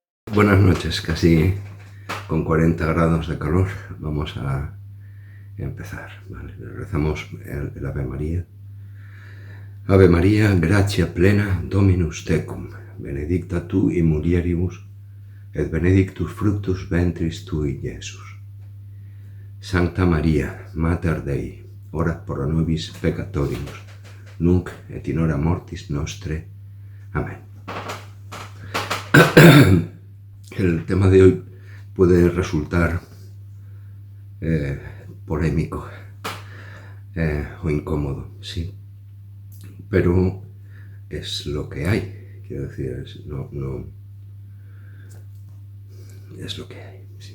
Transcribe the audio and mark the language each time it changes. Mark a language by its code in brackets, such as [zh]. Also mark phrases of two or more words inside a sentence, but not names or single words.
[es] Buenas noches, casi con 40 grados de calor. Vamos a empezar, ¿vale? Rezamos el Ave María. [la] Ave María, gratia plena, Dominus tecum, benedicta tu in mulieribus, et benedictus fructus ventris tui, Iesus. Sancta Maria, Mater Dei, ora pro nobis peccatoribus, nunc et in hora mortis nostre. [es] Amén. El tema de hoy puede resultar polémico o incómodo, sí, pero es lo que hay, quiero decir, es lo que hay, sí.